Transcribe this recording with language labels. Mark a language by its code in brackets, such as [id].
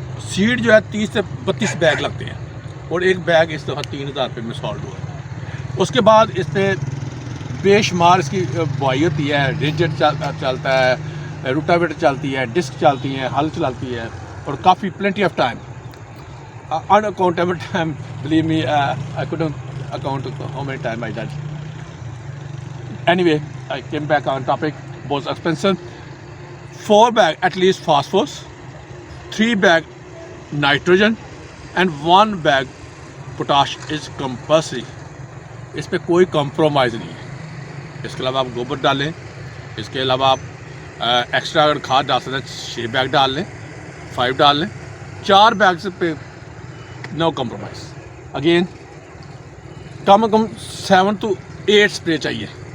[ur] Sad جو ہے 30 سے 32 بیگ لگتے ہیں اور ایک بیگ اس دفعہ 3000 روپے میں سالڈ ہوا. اس کے بعد اس پہ بے شمار اس کی بوائی ہوتی ہے. ریجٹ چلتا ہے، روٹاویٹر چلتی ہے، ڈسک چلتی ہیں، ہل چلاتی ہے، اور کافی [en] Plenty of time. unaccountable time, believe me, I couldn't account how many times I did. Anyway, I came back on topic. Both expensive. 4 bag at least phosphorus, 3 bag nitrogen, and 1 bag potash is compulsory. [ur] اس پہ کوئی compromise نہیں ہے. اس کے علاوہ آپ گوبر ڈالیں، اس کے علاوہ آپ ایکسٹرا اگر کھاد ڈال سکتے ہیں 6 بیگ ڈال لیں، 5 ڈال لیں. 4 بیگ پہ [en] No compromise. [ur] Again come is come 7 to 8 spray چاہیے.